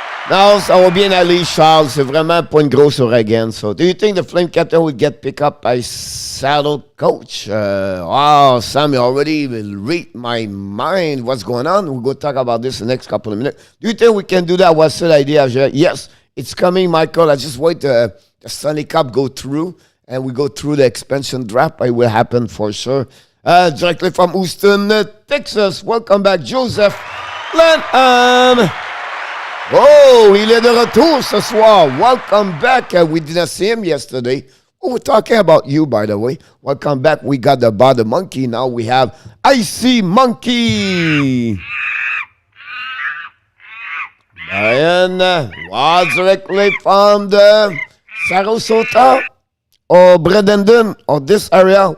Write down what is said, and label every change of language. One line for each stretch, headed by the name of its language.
French: Non, ça va bien aller, Charles. C'est vraiment pas une grosse ouragan.
English: So, do you think the Flame captain would get picked up by Seattle coach? Wow, Sam, you already will read my mind. What's going on? We'll go talk about this in the next couple of minutes. Do you think we can do that? What's the idea? Yes, it's coming, Michael. I just wait the Stanley Cup go through, and we go through the expansion draft. It will happen for sure. Directly from Houston, Texas. Welcome back, Joseph Lanham.
French: Oh, il est de retour ce soir.
English: Welcome back. We didn't see him yesterday. Oh, we're talking about you, by the way. Welcome back. We got the Bada Monkey. Now we have Icy Monkey. Brian, directly from the Sarasota or Bradenton or this area.